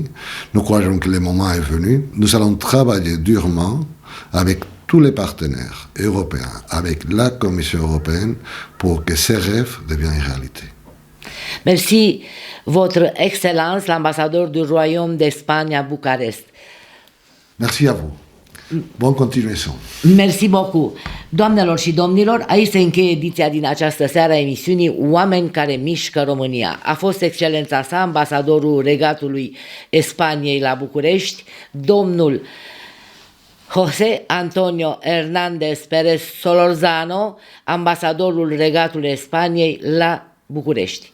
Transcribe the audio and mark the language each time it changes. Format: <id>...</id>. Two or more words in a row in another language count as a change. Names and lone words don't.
<fr>Nous croyons que le moment est venu. Nous allons travailler durement avec tous les partenaires européens, avec la Commission européenne, pour que ces rêves deviennent réalité. Merci, Votre Excellence, l'ambassadeur du Royaume d'Espagne à Bucarest. Merci à vous.</fr> <ro>Bună continuație!</ro> <fr>Mersi beaucoup!</fr> <ro>Doamnelor și domnilor, aici se încheie ediția din această seară a emisiunii Oameni care mișcă România. A fost excelența sa, ambasadorul Regatului Spaniei la București, domnul José Antonio Hernández Pérez Solorzano, ambasadorul Regatului Spaniei la București.</ro>